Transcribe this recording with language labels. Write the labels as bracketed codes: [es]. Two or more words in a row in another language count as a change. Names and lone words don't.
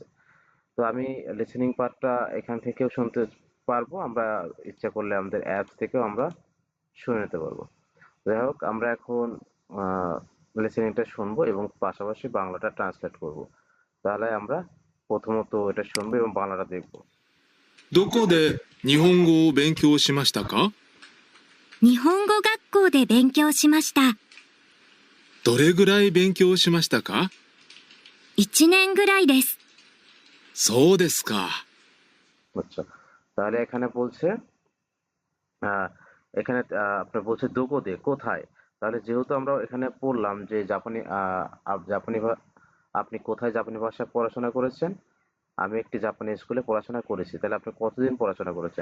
[bn] তো আমি লিসেনিং পার্টটা এখান থেকেও শুনতে পারবো, আমরা ইচ্ছা করলে আমাদের অ্যাপস থেকেও আমরা শুনে নিতে পারবো। যাই হোক, আমরা এখন লিসেনিংটা শুনবো এবং পাশাপাশি বাংলাটা ট্রান্সলেট করব। তাহলে আমরা প্রথমত এটা শুনবো এবং বাংলাটা দেখবো। [ja] どこで日本語を勉強しましたか？日本語学校で勉強しました。どれぐらい勉強しましたか？ 1年ぐらいです。そうですか。 [bn] আচ্ছা, তাহলে এখানে বলছে আহ, এখানে আপনার বলছে দোকোদে, কোথায়। তাহলে যেহেতু আমরা এখানে পড়লাম যে আপনি কোথায় জাপানি ভাষায় পড়াশোনা করেছেন। আমি একটি জাপানি স্কুলে পড়াশোনা করেছি। তাহলে আপনি কতদিন পড়াশোনা করেছেন?